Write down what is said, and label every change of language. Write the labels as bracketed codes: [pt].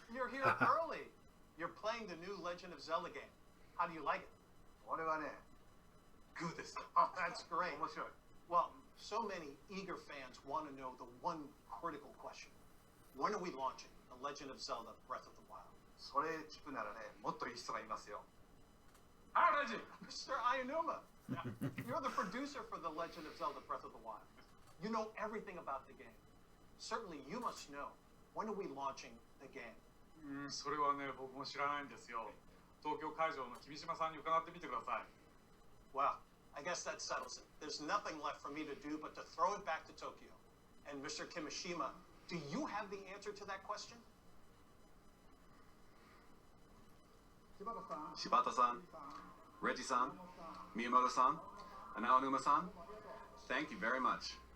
[en] You're here early. You're playing the new Legend of Zelda game. How do you like it? [ja] これはね、グーです。 [en] Oh, that's great. [ja] 面白い。 [en] Well, so many eager fans want to know the one critical question. When are we launching The Legend of Zelda Breath of the Wild? [ja] それ聞くならね、もっといい人がいますよ。 [en] Ah, Reggie! Mr. Ayanuma! You're the producer for The Legend of Zelda Breath of the Wild. You know everything about the game. Certainly you must know. When are we launching the game? [ja] それはね、僕も知らないんですよ。東京会場の君島さんに伺ってみてください。 [en] Well, I guess that settles it. There's nothing left for me to do but to throw it back to Tokyo. And Mr. Kimishima, do you have the answer to that question? Shibata-san, Reggie-san, Miyamoto-san, and Aonuma-san, thank you very much.